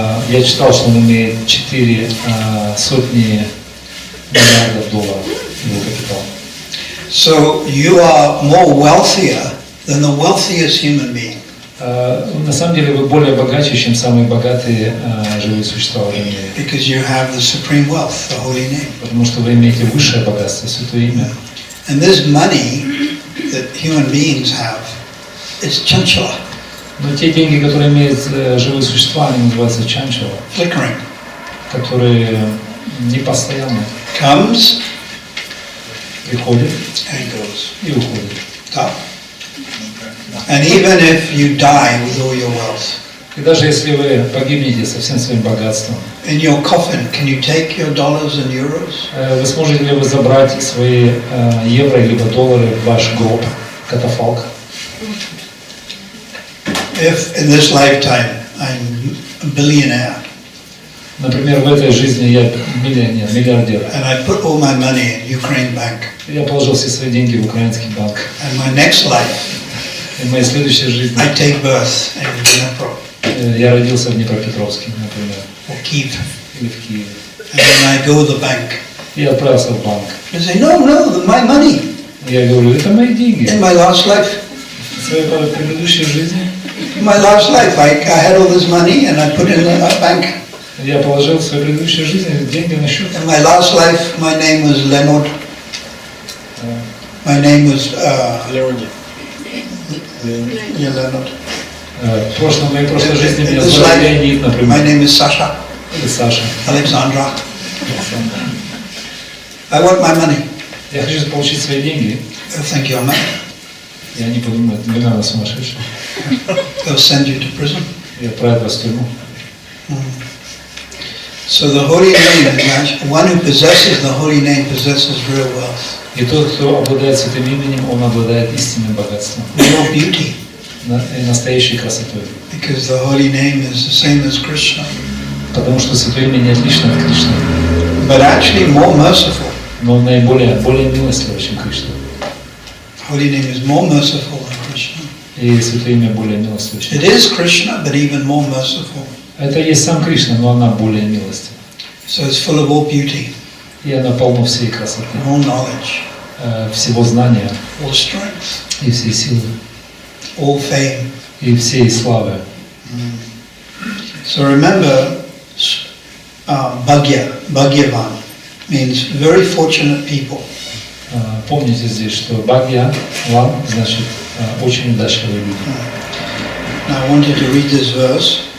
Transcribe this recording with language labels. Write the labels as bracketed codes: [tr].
[ru] Я читал, что он имеет 4 сотни миллиардов долларов его капитал. [en] So you are more wealthier than the wealthiest human being. [ru] На самом деле вы более богаче, чем самые богатые живые существа в мире. [en] Because you have the supreme wealth, the holy name. [ru] Потому что вы имеете высшее богатство, Святое Имя. [en] And this money that human beings have, it's chanchala. [ru] Но те деньги, которые имеют живые существа, они называются чанчала, [en] Flickering. [ru] которые непостоянны. [en] Comes [ru] Приходят [en] and goes. [ru] и уходят. [en] Top. And even if you die with all your wealth, [ru] И даже если вы погибнете со всем своим богатством, [en] in your coffin, can you take your dollars and euros? [ru] вы сможете ли вы забрать свои евро либо доллары в ваш гроб, катафалк? [en] If in this lifetime I'm a billionaire [ru] Например, в этой жизни я миллионер, миллиардер. [en] and I put all my money in Ukraine bank, [ru] Я положил все свои деньги в украинский банк. [en] and my next life [ru] И в моей следующей жизни [en] I take birth in Dnipro [ru] я родился в Днепропетровске, например, [en] or Kyiv, [ru] или в Киеве. [en] and then I go to the bank. [ru] И отправился в банк. [en] They say, no, my money [ru] Я говорю, это мои деньги. [en] in my last life. [ru] В своей предыдущей жизни [en] In my last life, I had all this money and I put it in a bank. [ru] я положил в своей предыдущей жизни деньги на счет. [en] In my last life, my name was Leonard. My name was Leonid. yeah, Leonard. [ru] В моей прошлой жизни меня [en] This [ru] звали [en] life, [ru] Леонид, [en] my [ru] например, [en] name is Sasha, [ru] или Саша. [en] Alexandra. I want my money. [ru] Я хочу получить свои деньги, [en] They'll think you're mad. [ru] и они подумают, вы, наверное, сумасшедший. [en] They'll send you to prison. [ru] И отправят вас в тюрьму. [en] So the holy name is actually, one who possesses the holy name possesses real wealth, [ru] И тот, кто обладает святым именем, он обладает истинным богатством [en] real beauty, [ru] и настоящей красотой. [en] because the holy name is the same as Krishna, [ru] Потому что святое имя не отлично от Кришны, [en] but actually more merciful. [ru] но он более милостливый, чем Кришна. [en] Holy name is more merciful than Krishna. [ru] И святое имя более милостливое, чем [en] It is Krishna, but even more merciful. [ru] Это есть сам Кришна, но она более милостива. [en] So it's full of all beauty, [ru] И она полна всей красоты, [en] all knowledge, [ru] всего знания, [en] all strength, [ru] и всей силы, [en] all fame. [ru] и всей славы. [en] So remember, Bhagyavan means very fortunate people. [ru] Помните здесь, что Бхагья, Ван, значит очень удачливые люди. [en] Now I wanted to read this verse.